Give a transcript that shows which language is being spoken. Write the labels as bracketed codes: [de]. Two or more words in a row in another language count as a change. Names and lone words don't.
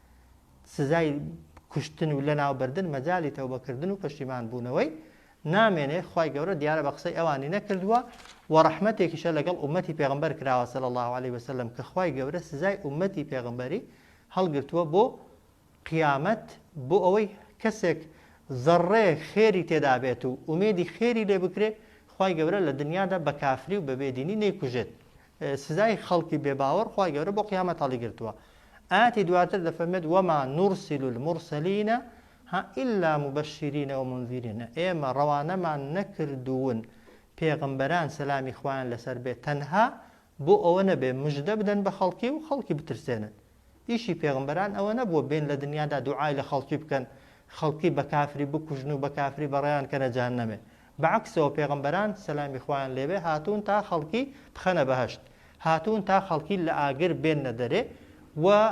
[ckb] سزای کوشتن و لە ناوبردن مەجالی تەوبەکردن و پەشیمان بوونەوەی نامێنێ خوای گەورە دیارە بە قسەی ئەوانی نەکردووە و ڕەحمەتێکیشە لەگەڵ ئومەتی پێغەمبەر کراوە [ar] صلی الله عليه وسلم [ckb] کە خوای گەورە سزای ئومەتی پێغەمبەری هەڵگرتووە بۆ قیامەت بۆ ئەوەی کەسێک زەڕێ خێری تێدا بێت و ئومێدی خێری لێ بکرێ خوای گەورە لە دنیادا بە کافری و بە بێدینی نەیکوژێت سزای خەڵکی بێباوەڕ خوای گەورە بۆ قیامەت هەڵیگرتووە ئاەتی دواتر دەفەرمێت [ar] وما نرسل المرسلین إلا مبشرين ومنذرين [ckb] ئێمە ڕەوانەمان نەکردوون پێغەمبەران سەلامی خوایان لەسەر بێت تەنها بۆ ئەوە نەبێ مژدە بدەن بە خەڵکی و خەڵکی بترسێنن ئیشی پێغەمبەران ئەوە نەبووە بێن لە دنیادا دوعای لە خەڵکی بکەن خەڵکی بە کافری بکوژن و بە کافری بەڕێیان کەنە جەهەنەمێ بەعەکسەوە پێغەمبەران سەلامی خوایان لێبێ هاتوون تا خەڵکی بخەنە بەهەشت هاتوون تا خەڵکی لە ئاگر بێنە دەرێ و